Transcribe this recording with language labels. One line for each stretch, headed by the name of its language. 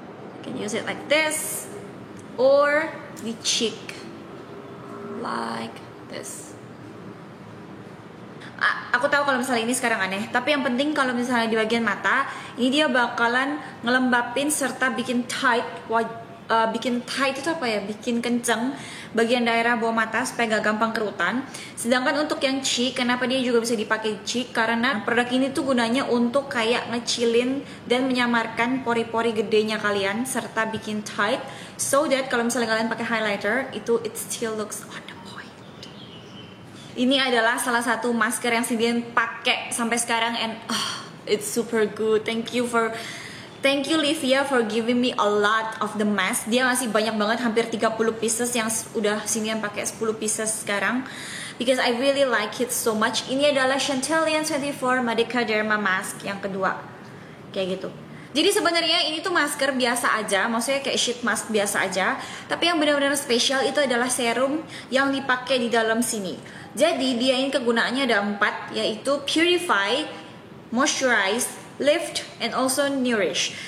English: You can use it like this or the cheek like this.
Indonesian: Aku tahu kalau misalnya ini sekarang aneh, tapi yang penting kalau misalnya di bagian mata ini dia bakalan ngelembapin serta bikin tight. Bikin tight itu apa ya? Bikin kenceng bagian daerah bawah mata supaya gak gampang kerutan. Sedangkan untuk yang cheek, kenapa dia juga bisa dipakai cheek? Karena produk ini tuh gunanya untuk kayak ngecilin dan menyamarkan pori-pori gedenya kalian serta bikin tight, so that kalau misalnya kalian pakai highlighter itu
English: it still looks on the point.
Indonesian: Ini adalah salah satu masker yang Cindian pakai sampai sekarang,
English: and it's super good. Thank you Livia for giving me a lot of the mask.
Indonesian: Dia ngasih banyak banget, hampir 30 pieces yang udah Cindian pakai 10 pieces sekarang.
English: Because I really like it so much.
Indonesian: Ini adalah Chantillian 24 Medica Derma Mask yang kedua. Kayak gitu. Jadi sebenarnya ini tuh masker biasa aja, maksudnya kayak sheet mask biasa aja. Tapi yang benar-benar spesial itu adalah serum yang dipakai di dalam sini. Jadi dia ini kegunaannya ada 4, yaitu Purify, Moisturize, Lift, and also Nourish.